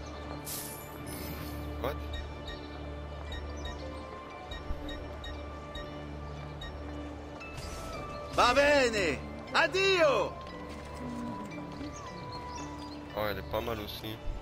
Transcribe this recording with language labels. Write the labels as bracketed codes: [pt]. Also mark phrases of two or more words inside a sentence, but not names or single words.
[en] What? [it] Va bene! Addio! [fr] Oh, elle est pas mal aussi.